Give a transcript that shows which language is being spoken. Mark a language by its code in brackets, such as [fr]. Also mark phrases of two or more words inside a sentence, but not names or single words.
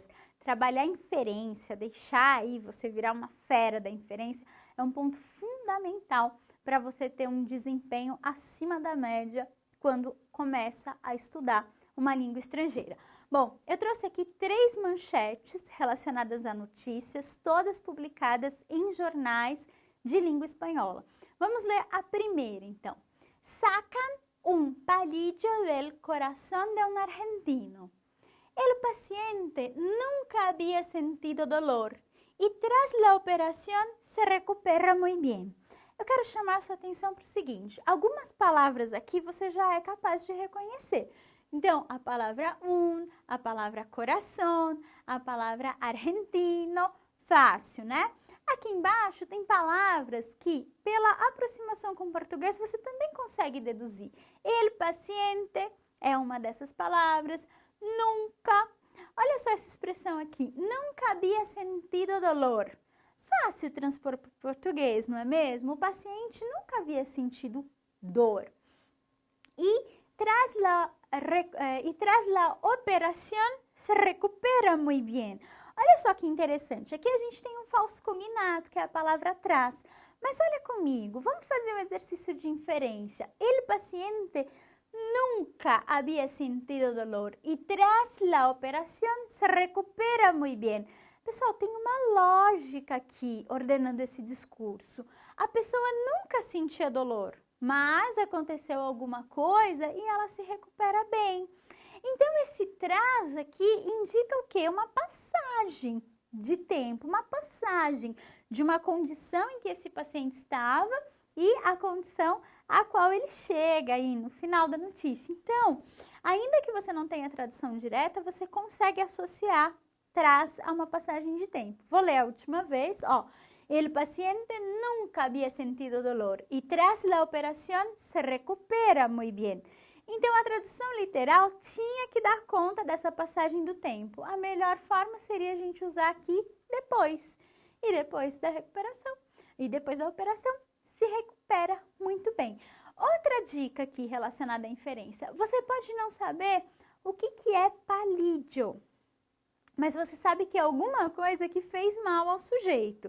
[pt] Trabalhar a inferência, deixar aí você virar uma fera da inferência, é um ponto fundamental para você ter um desempenho acima da média quando começa a estudar uma língua estrangeira. Bom, eu trouxe aqui 3 manchetes relacionadas a notícias, todas publicadas em jornais de língua espanhola. Vamos ler a primeira, então. [es] Sacan un palillo del corazón de un argentino. El paciente nunca había sentido dolor y tras la operación se recupera muy bien. [pt] Eu quero chamar a sua atenção para o seguinte: algumas palavras aqui você já é capaz de reconhecer. Então, a palavra a palavra coração, a palavra argentino, fácil, né? Aqui embaixo tem palavras que, pela aproximação com o português, você também consegue deduzir. [es] El paciente [pt] é uma dessas palavras. Nunca. Olha só essa expressão aqui. [es] Nunca havia sentido dolor. [pt] Fácil transpor para o português, não é mesmo? O paciente nunca havia sentido dor. [es] E tras la operación se recupera muy bien. [pt] Olha só que interessante. Aqui a gente tem um falso cognado, que é a palavra tras. Mas olha comigo, vamos fazer um exercício de inferência. [es] El paciente nunca había sentido dolor y tras la operación se recupera muy bien. [pt] Pessoal, tem uma lógica aqui ordenando esse discurso. A pessoa nunca sentia dolor, mas aconteceu alguma coisa e ela se recupera bem. Então, esse traz aqui indica o quê? Uma passagem de tempo, uma passagem de uma condição em que esse paciente estava e a condição a qual ele chega aí no final da notícia. Então, ainda que você não tenha tradução direta, você consegue associar traz a uma passagem de tempo. Vou ler a última vez, ó. [es] El paciente nunca había sentido dolor y tras la operación se recupera muy bien. [pt] Então, a tradução literal tinha que dar conta dessa passagem do tempo. A melhor forma seria a gente usar aqui depois. E depois da recuperação. E depois da operação, se recupera muito bem. Outra dica aqui relacionada à inferência. Você pode não saber o que é palídio, mas você sabe que é alguma coisa que fez mal ao sujeito.